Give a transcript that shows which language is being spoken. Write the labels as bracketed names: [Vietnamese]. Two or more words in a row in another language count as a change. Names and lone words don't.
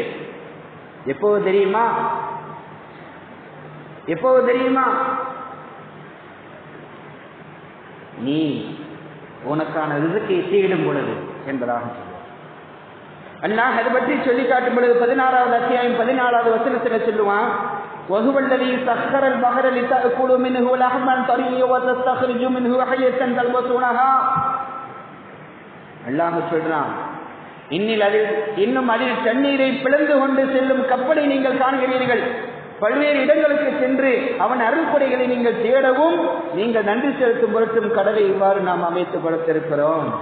[Tamil] எப்போது தெரியுமா? எப்போது தெரியுமா? நீ உனக்கான ரிஸ்கை தேடும் பொழுது என்பதாக சொல்லுவார். அல்லாஹ் அதை பற்றி சொல்லி காட்டும் பொழுது 16வது அத்தியாயம் 14வது வசனத்தில் சொல்லுவான், [Arabic] وهو الذي سخر البحر لتأكلوا منه لحما طريا وتستخرجوا منه حية تلبسونها. [Tamil] அல்லாஹ் சொல்றான், இன்னும் அதில் தண்ணீரை பிளந்து கொண்டு செல்லும் கப்பலை நீங்கள் காண்கிறீர்கள். பல்வேறு இடங்களுக்கு சென்று அவன் அருள்கொடைகளை நீங்கள் தேடவும் நீங்கள் நன்றி செலுத்தும் பொருட்டும் கடலை இவ்வாறு நாம் அமைத்து கொடுத்திருக்கிறோம்.